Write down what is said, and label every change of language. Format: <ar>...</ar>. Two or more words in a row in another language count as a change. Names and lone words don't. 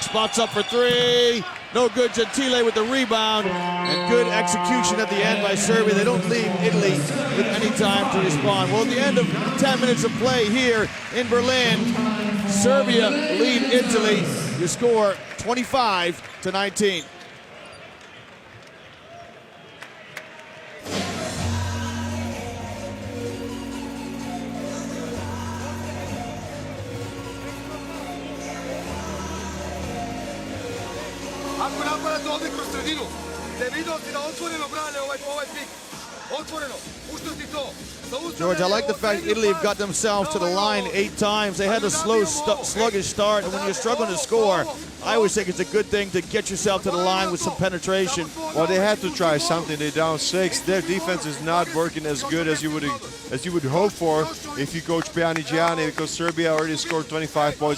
<en>Spots up for 3. No good. Gentile with the rebound. And good execution at the end by Serbia. They don't leave Italy with any time to respond. Well, at the end of 10 minutes of play here in Berlin, Serbia lead Italy. You score 25-19.</en> <sr>Ako napadate ovdje kroz sredinu, te vidio si da otvoreno brane ovaj pik. Otvoreno, puštati to.</sr> <en>George, I like the fact Italy have got themselves to the line 8 times. They had a slow, sluggish start, and when you're struggling to score, I always think it's a good thing to get yourself to the line with some penetration. Well, they had to try something. They're down 6. Their defense is not working as good as you would hope for if you coach Pjanigiani, because Serbia already scored 25 points.</en>